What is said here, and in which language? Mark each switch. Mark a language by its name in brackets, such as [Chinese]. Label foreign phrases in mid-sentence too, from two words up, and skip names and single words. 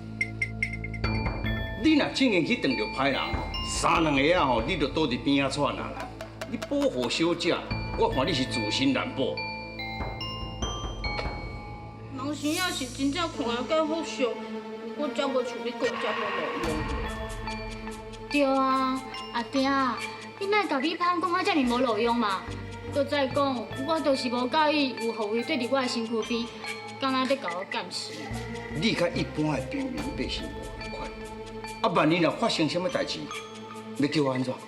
[Min Nan Chinese] 你若真硬去撞着歹人吼，三两下吼，你就倒伫边仔喘啊啦！你保护小姐，我看你是自身难保。人生要是真正看得介好笑，我才无像你讲遮无路用。对啊，阿爹，你莫甲米芳讲啊遮尔无路用嘛。搁再讲，我就是无介意有护卫对伫我的身躯边，敢若在甲我监视。你甲一般的平民百姓无共款，啊，万一若发生什么代志，要叫我安怎？